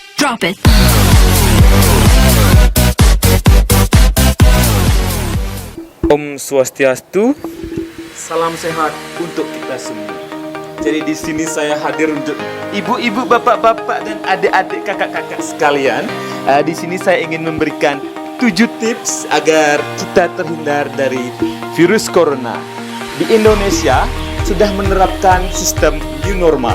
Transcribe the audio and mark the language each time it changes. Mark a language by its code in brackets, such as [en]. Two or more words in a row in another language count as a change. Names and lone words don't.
[en] Drop it. [ban] Om Swastiastu, [id] salam sehat untuk kita semua. Jadi di sini saya hadir untuk ibu-ibu, bapak-bapak, dan adik-adik, kakak-kakak sekalian. Di sini saya ingin memberikan 7 tips agar kita terhindar dari virus corona. Di Indonesia sudah menerapkan sistem [en] new normal.